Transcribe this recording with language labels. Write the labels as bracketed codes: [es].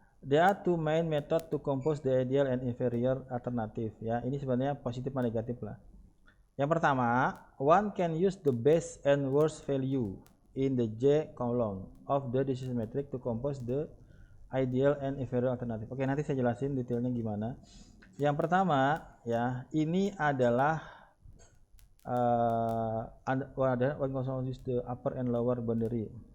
[en] There are two main method to compose the ideal and inferior alternative ya. Ini sebenarnya positif dan negatif lah. Yang pertama, one can use the best and worst value in the J column of the decision matrix to compose the ideal and inferior alternative. [id] Oke, nanti saya jelasin detailnya gimana. Yang pertama ya, ini adalah [en] what constitutes the upper and lower boundary.